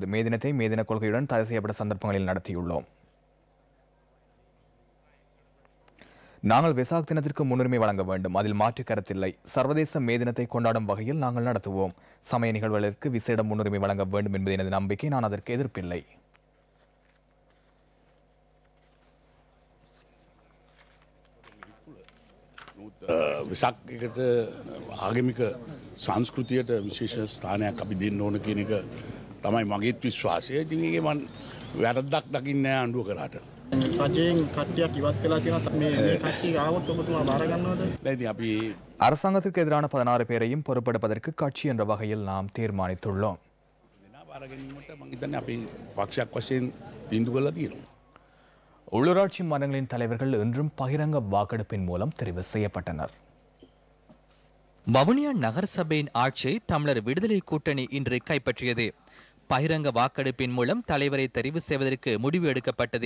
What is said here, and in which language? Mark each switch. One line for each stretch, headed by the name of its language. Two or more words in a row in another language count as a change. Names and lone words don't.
Tamil: மே தினத்தை மே தின கொள்கையுடன் தடை செய்யப்பட்ட சந்தர்ப்பங்களில் நடத்தியுள்ளோம். நாங்கள் வெசாக் தினத்திற்கு முன்னுரிமை வழங்க வேண்டும், அதில் மாற்று கருத்தில்லை. சர்வதேச மே தினத்தை கொண்டாடும் வகையில் நாங்கள் நடத்துவோம். சமய நிகழ்வுகளுக்கு விசேட முன்னுரிமை வழங்க வேண்டும் என்பது எனது நம்பிக்கை. நான் அதற்கு எதிர்ப்பில்லை.
Sinhala: වෙසක්කට ආගමික සංස්කෘතියට විශේෂ ස්ථානයක් අපි දෙන්න ඕන කියන එක තමයි මගේත් විශ්වාසය. ඉතින් ඒකේ මම වැරද්දක් දකින්නේ නැහැ ආණ්ඩුව කරාට. රජයෙන් කට්ටියක් ඉවත් වෙලා තියෙනවා. මේ කට්ටිය ආවොත් ඔබතුමා බාර ගන්නවද? ඉතින් අපි
Tamil: அரசாங்கத்திற்கு எதிரான 16 பேரையும் பொறுப்பெடுப்பதற்கு கட்சி என்ற வகையில் நாம் தீர்மானித்துள்ளோம்.
Sinhala: බාර ගැනීමට මම හිතන්නේ අපි පක්ෂයක් වශයෙන් තීන්දුව කළා තියෙනවා.
Tamil: உள்ளூராட்சி மன்றங்களின் தலைவர்கள் இன்றும் பகிரங்க வாக்கெடுப்பின் மூலம் தெரிவு செய்யப்பட்டனர். வவுனியா நகரசபையின் ஆட்சியை தமிழர் விடுதலை கூட்டணி இன்று கைப்பற்றியது. பகிரங்க வாக்கெடுப்பின் மூலம் தலைவரை தெரிவு செய்வதற்கு முடிவு எடுக்கப்பட்டது.